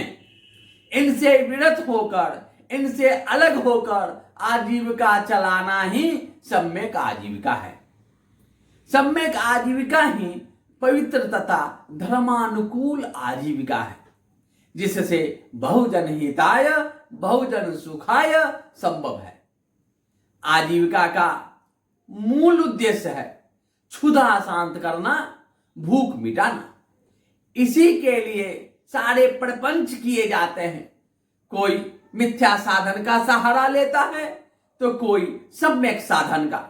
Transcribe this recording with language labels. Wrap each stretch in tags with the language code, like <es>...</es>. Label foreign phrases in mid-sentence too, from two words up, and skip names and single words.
<hi>इनसे विरत होकर, इनसे अलग होकर आजीविका चलाना ही सम्यक आजीविका है। सम्यक आजीविका ही पवित्र तथा धर्मानुकूल आजीविका है, जिससे</hi> <sa>बहुजन हिताय, बहुजन सुखाय</sa> <hi>संभव है। आजीविका का मूल उद्देश्य है क्षुधा शांत करना, भूख मिटाना। इसी के लिए सारे प्रपंच किए जाते हैं। कोई मिथ्या साधन का सहारा लेता है तो कोई सम्यक साधन का।</hi>